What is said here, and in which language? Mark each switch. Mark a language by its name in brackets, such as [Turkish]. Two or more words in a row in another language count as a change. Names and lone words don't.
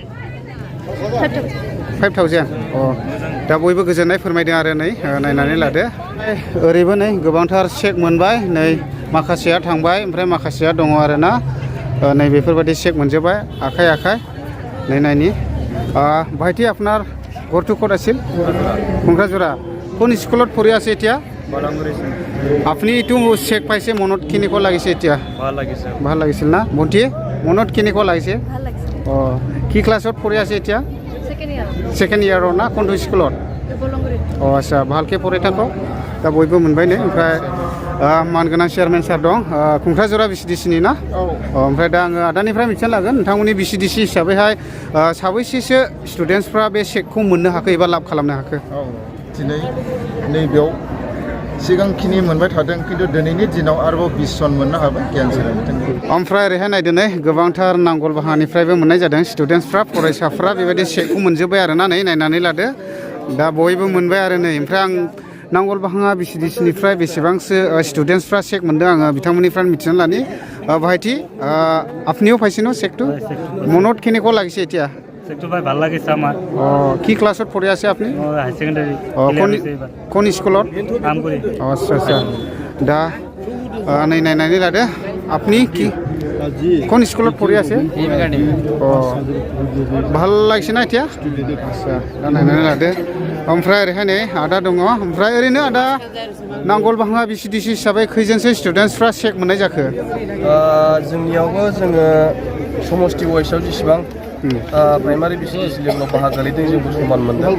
[Bodo] 5,000 अ दा बयबो गोजोननाय फोरमायदों आरो नै नायनानै लादो ओरैबो नै गोबांथार चेक मोनबाय नै माखासेया थांबाय ओमफ्राय माखासेया दङ आरोना नै बेफोरबायदि चेक मोनजोबबाय आखाइ आखाइ नै नायनि [Assamese] ভাইটি আপনার ঘরটো ক'ত আছিল কোকৰাঝাৰ কোন স্কুলত পঢ়ি আছে এতিয়া আপুনি এইটো চেক পাইছে মনত কেনেকুৱা লাগিছে এতিয়া ভাল লাগিছিল না ভণ্টি মনত কেনেকুৱা লাগিছে অঁ কি ক্লাছত পঢ়ি আছে এতিয়া সেকেন্ড ইয়াৰৰ না কোনটো স্কুলত অঁ আচ্ছা ভালকৈ পঢ়ি থাকক [Bodo] दा बयबो मोनबाय नै ओमफ्राय मानगोनां चेयारमेन सार दं कुक्राझारा बिसिडिसिनि ना ओमफ्राय दा आङो आदानिफ्राय मिथिना लागोन नोंथांमोननि बिसिडिसि हिसाबैहाय साबैसेसो स्टुडेन्टसफ्रा बे चेकखौ मोननो हाखो एबा लाब खालामनो हाखो दिनै नैबेयाव सिगांखिनि मोनबाय थादों खिन्थु दिनैनि दिनाव आरोबाव 20 जन मोननो हाबाय गियान सोलोंथायनि ओमफ्राय ओरैहाय नायदो नै गोबांथार नांगलबाहानिफ्रायबो मोननाय जादों स्टुडेन्टसफ्रा फरायसाफ्रा बेबायदि चेकखौ मोनजोब्बाय आरोना नै नायनानै लादो दा बयबो मोनबाय आरो नै ओमफ्राय आं नांगलबाहा बिसिडिसिनिफ्राय बेसेबांसो स्टुडेन्टसफ्रा चेक मोनदों आङो बिथांमोननिफ्राय मिथिना लानि [Assamese] भाइटि आपनिও পাইছে ন চেকটো মনত কেনেকুৱা লাগিছে এতিয়া চেকটো ভাই ভাল লাগিছে আমাৰ কি ক্লাছত পঢ়ি আছে আপুনি হাই সেকেন্ডারি কোন স্কুলত আমগুৰি আচ্ছা আচ্ছা [Bodo] दा नै नायनानै लादो [Assamese] আপনি কি কোন স্কুলত পঢ়ি আছে ভাল লাগিছে না এতিয়া আচ্ছা [Bodo] दा नायनानै लादो ओमफ्राय ओरैहाय नै आदा दङ ओमफ्राय ओरैनो आदा नांगलबाहा बिसिडिसि हिसाबै खैजोनसो स्टुडेन्टसफ्रा चेक मोननाय जाखो जोंनियावबो जोङो समस्ति वाइसआव जेसेबां प्राइमारि बिसिडिसि लेभेलाव बाहागो लादों जोंबो समान मोनदों